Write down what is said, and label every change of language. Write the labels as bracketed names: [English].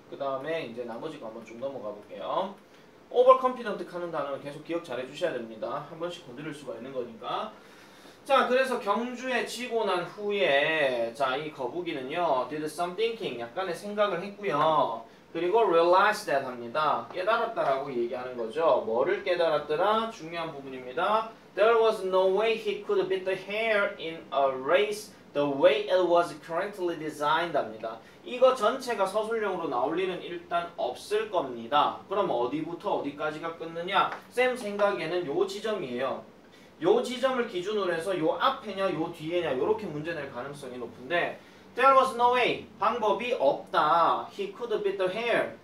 [Korean] 그 다음에 이제 나머지 거 한번 좀 넘어가 볼게요. overconfident 하는 단어는 계속 기억 잘 해주셔야 됩니다. 한 번씩 건드릴 수가 있는 거니까. 자, 그래서 경주에 지고 난 후에 자, 이 거북이는요 [English] did some thinking [Korean] 약간의 생각을 했고요. 그리고 [English] realize that [Korean] 합니다. 깨달았다라고 얘기하는 거죠. 뭐를 깨달았더라? 중요한 부분입니다. [English] There was no way he could beat the hare in a race the way it was currently designed [Korean] 합니다. 이거 전체가 서술형으로 나올 일은 일단 없을 겁니다. 그럼 어디부터 어디까지가 끊느냐? 쌤 생각에는 요 지점이에요. 요 지점을 기준으로 해서 요 앞에냐 요 뒤에냐 요렇게 문제 낼 가능성이 높은데 [English] There was no way. [Korean] 방법이 없다. [English] He could beat the hare.